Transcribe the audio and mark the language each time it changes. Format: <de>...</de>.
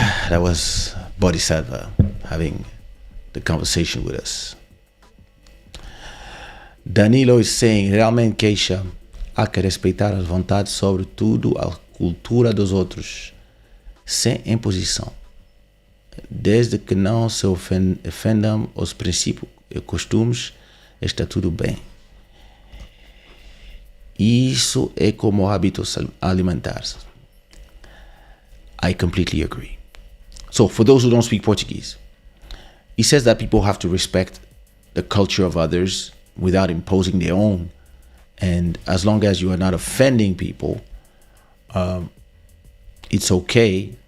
<en>That was Bodhisattva having the conversation with us. Danilo is saying,</en> <pt>realmente, Kaysha, há que respeitar as vontades, sobretudo a cultura dos outros, sem imposição. Desde que não se ofendam os princípios e costumes, está tudo bem. Isso é como hábitos alimentares.</pt> <en>I completely agree. So, for those who don't speak Portuguese, he says that people have to respect the culture of others without imposing their own. And as long as you are not offending people, it's okay.</en>